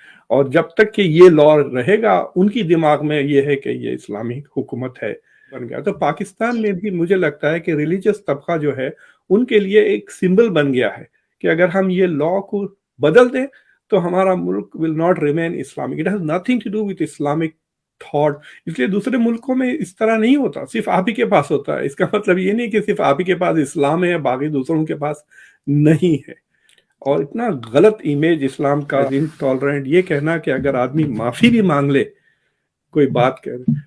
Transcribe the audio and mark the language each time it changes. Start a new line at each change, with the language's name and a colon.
Urdu: اور جب تک کہ یہ لا رہے گا, ان کی دماغ میں یہ ہے کہ یہ اسلامی حکومت ہے بن گیا. تو پاکستان میں بھی مجھے لگتا ہے کہ ریلیجس طبقہ جو ہے ان کے لیے ایک سمبل بن گیا ہے کہ اگر ہم یہ لا کو بدل دیں تو ہمارا ملک
English: will not remain Islamic. It has nothing to do with Islamic thought.
Urdu: اس لیے دوسرے ملکوں میں اس طرح نہیں ہوتا, صرف آپ ہی کے پاس ہوتا ہے. اس کا مطلب یہ نہیں کہ صرف آپ ہی کے پاس اسلام ہے, باقی دوسروں کے پاس نہیں ہے. اور اتنا غلط امیج اسلام کا, انٹالرنٹ, یہ کہنا کہ اگر آدمی معافی بھی مانگ لے کوئی بات کہہ رہے.